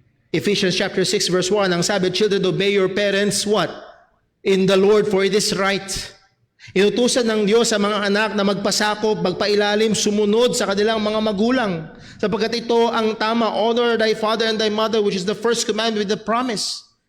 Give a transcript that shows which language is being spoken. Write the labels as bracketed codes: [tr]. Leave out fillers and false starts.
[en] Ephesians chapter 6 verse 1, ang sabi, children, obey your parents, what? In the Lord, for it is right. [tl] Inutusan ng Diyos sa mga anak na magpasakop, magpailalim, sumunod sa kanilang mga magulang. Sapagkat ito ang tama, [en] honor thy father and thy mother, which is the first commandment with the promise.